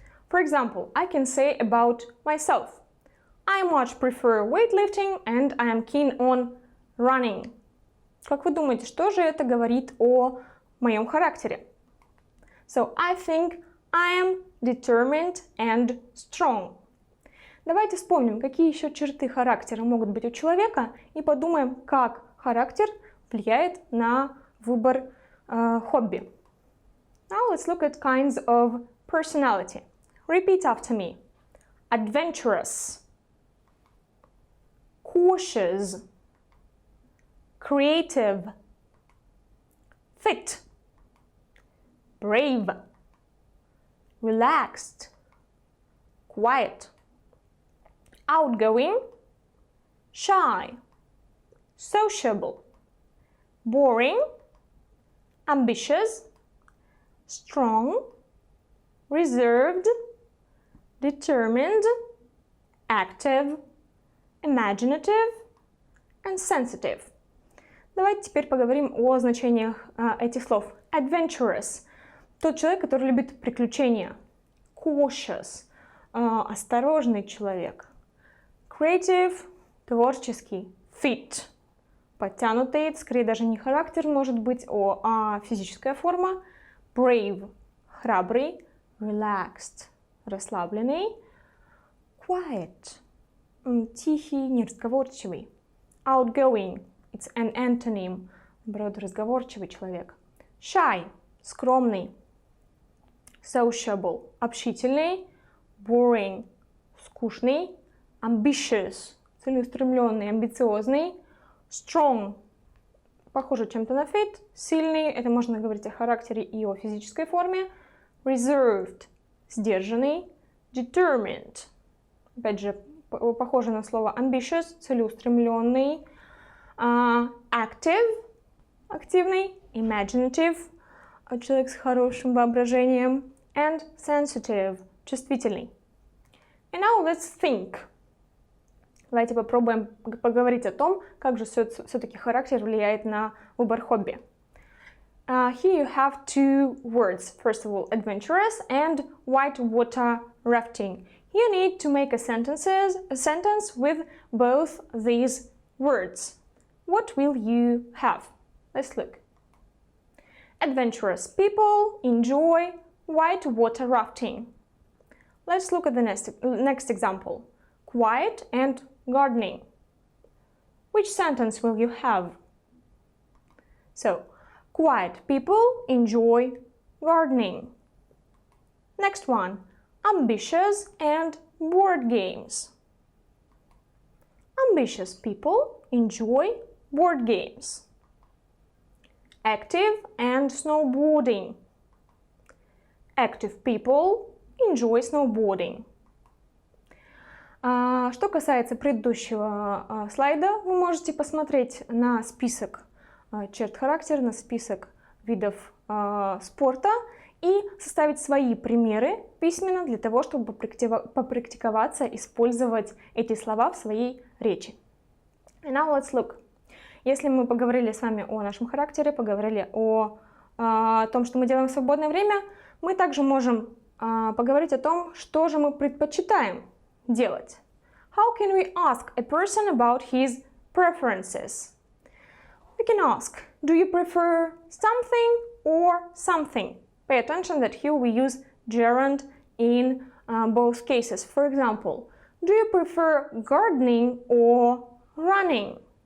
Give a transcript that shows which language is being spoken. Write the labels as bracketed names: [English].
[English] For example, I can say about myself. I much prefer weightlifting and I am keen on running. [Russian] Как вы думаете, что же это говорит о моем характере? [English] So, I think I am determined and strong. [Russian] Давайте вспомним, какие еще черты характера могут быть у человека, и подумаем, как характер влияет на выбор хобби. [English] Now let's look at kinds of personality. Repeat after me. Adventurous, cautious, creative, fit, brave, relaxed, quiet, outgoing, shy, sociable, boring, ambitious, strong, reserved, determined, active, imaginative and sensitive. [Russian] Давайте теперь поговорим о значениях этих слов. Adventurous – тот человек, который любит приключения. cautious, осторожный человек. Creative, творческий. Fit, подтянутый, это скорее даже не характер может быть, а физическая форма. Brave, храбрый. Relaxed, расслабленный. Quiet, тихий, неразговорчивый. [English] Outgoing, it's an antonym, [Russian] наоборот, разговорчивый человек. Shy, скромный. Sociable, общительный. Boring, скучный. Ambitious, целеустремленный, амбициозный. Strong, похоже чем-то на fit, сильный, это можно говорить о характере и о физической форме. Reserved, сдержанный. Determined, опять же, похоже на слово ambitious, целеустремленный. Active, активный. Imaginative, человек с хорошим воображением. [English] And sensitive, чувствительный. And now let's think. [Russian] Давайте попробуем поговорить о том, как же все-таки характер влияет на выбор хобби. [English] Here you have two words. First of all, adventurous and whitewater rafting. You need to make a sentence with both these words. What will you have? Let's look. Adventurous people enjoy whitewater rafting. Let's look at the next example. Quiet and gardening. Which sentence will you have? So, quiet people enjoy gardening. Next one, ambitious and board games. Ambitious people enjoy board games. Active and snowboarding. Active people enjoy snowboarding. [Russian] Что касается предыдущего слайда, вы можете посмотреть на список черт характера, на список видов спорта и составить свои примеры письменно для того, чтобы попрактиковаться использовать эти слова в своей речи. [English] And now let's look. [Russian] Если мы поговорили с вами о нашем характере, поговорили о том, что мы делаем в свободное время, мы также можем поговорить о том, что же мы предпочитаем делать. [English] How can we ask a person about his preferences? We can ask, do you prefer something or something? Pay attention that here we use gerund in both cases. For example, do you prefer gardening or running?